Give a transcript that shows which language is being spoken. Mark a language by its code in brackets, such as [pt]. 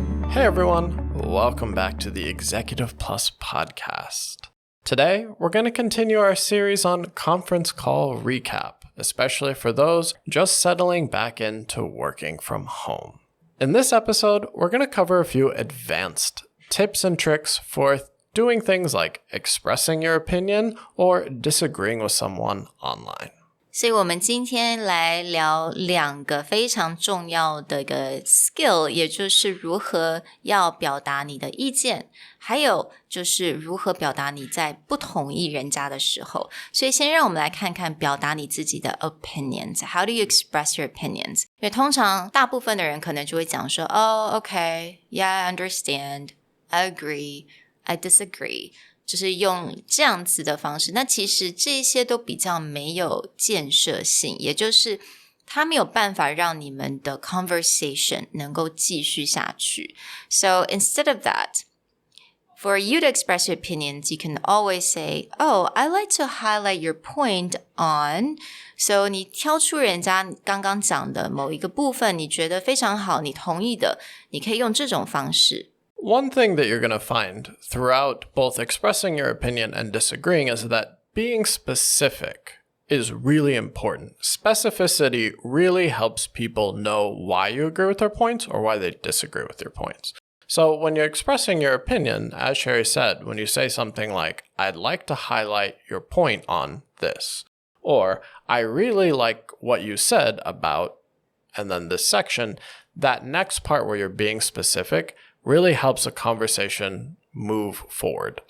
[en] Hey everyone, welcome back to the Executive Plus podcast.Today, we're going to continue our series on conference call recap, especially for those just settling back into working from home. In this episode, we're going to cover a few advanced tips and tricks for doing things like expressing your opinion or disagreeing with someone online. [zh] 所以我们今天来聊两个非常重要的一个 skill， 也就是如何要表达你的意见，还有就是如何表达你在不同意人家的时候。所以先让我们来看看表达你自己的 opinions. [en] How do you express your opinions? [zh] 因为通常大部分的人可能就会讲说 [en] okay, yeah, I understand, I agree, I disagree. [zh] 就是用这样子的方式，那其实这些都比较没有建设性，也就是它没有办法让你们的 conversation 能够继续下去。 [en] So instead of that, for you to express your opinions, you can always say, oh, I like to highlight your point on. [zh] So 你挑出人家刚刚讲的某一个部分，你觉得非常好，你同意的，你可以用这种方式。 [en] One thing that you're going to find throughout both expressing your opinion and disagreeing is that being specific is really important. Specificity really helps people know why you agree with their points or why they disagree with your points. So when you're expressing your opinion, as Sherry said, when you say something like, I'd like to highlight your point on this, or I really like what you said about, and then this section, that next part where you're being specific really helps a conversation move forward.